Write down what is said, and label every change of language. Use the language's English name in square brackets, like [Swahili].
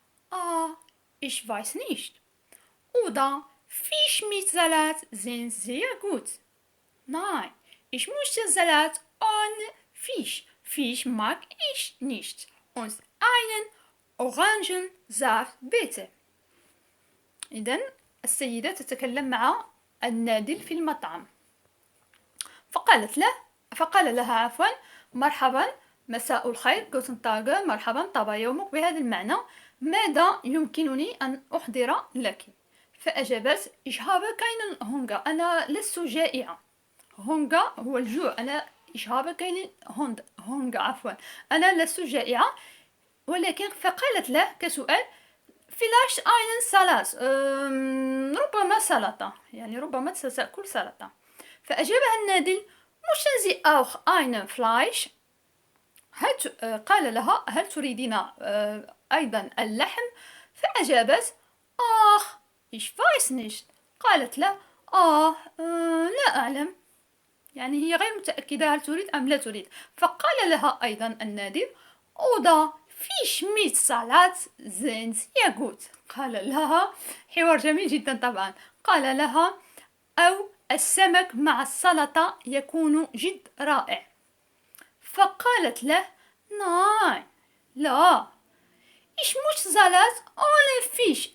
[German] Ah, ich weiß nicht. Oder Fisch mit Salat sind sehr gut. Nein, ich möchte Salat ohne Fisch. Fisch mag ich nicht. Und einen Orangensaft bitte. [Arabic] إذن السيدة تتكلم مع النادل في المطعم. فقال لها مرحبا، مساء الخير، [German] guten Tag، [Arabic] مرحبا، طاب يومك، بهذا المعنى ماذا يمكنني أن أحضر لك؟ فأجابت [German] ich habe keinen Hunger، [Arabic] أنا لست جائعة. Hunger هو الجوع. [German] ich habe keinen Hunger، [Arabic] أنا لست جائعة. ولكن فقالت له كسؤال [German] vielleicht einen Salat، [Arabic] ربما سلطة، يعني ربما ستأكل سلطة. فأجابها النادل [German] möchten Sie auch ein Fleisch؟ [Arabic] قال لها هل تريدين أيضا اللحم؟ فأجابت [German] ich weiß nicht. [Arabic] قالت له لا أعلم، يعني هي غير متأكدة هل تريد أم لا تريد. فقال لها أيضا النادل [German] oder Fisch mit Salat sind sehr gut. [Arabic] قال لها حوار جميل جدا طبعا. قال لها أو السمك مع السلطة يكون جد رائع. فقالت له نعم لا [German] ich muss Salat ohne Fisch.